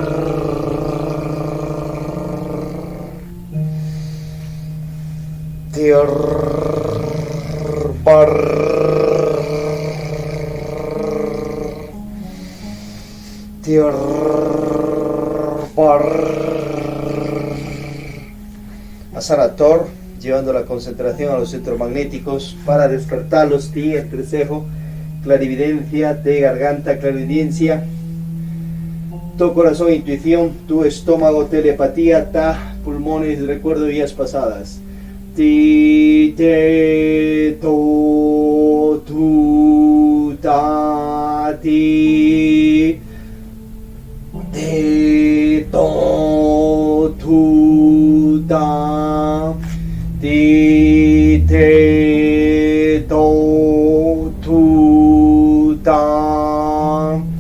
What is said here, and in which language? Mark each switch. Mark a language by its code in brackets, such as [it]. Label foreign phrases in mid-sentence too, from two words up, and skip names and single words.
[es] Tirvar. Tirvar. Asana Tor, llevando la concentración a los centros magnéticos para despertarlos. Ti, entrecejo, clarividencia, Te, garganta, clarividencia, Tu, corazón, intuición, Tu, estómago, telepatía, Ta, pulmones, recuerdo de vidas pasadas. Ti, Te, To, Tu, Ta, Ti, Te, To, Tu, Ta, Ti, Te, To, Tu, Ta,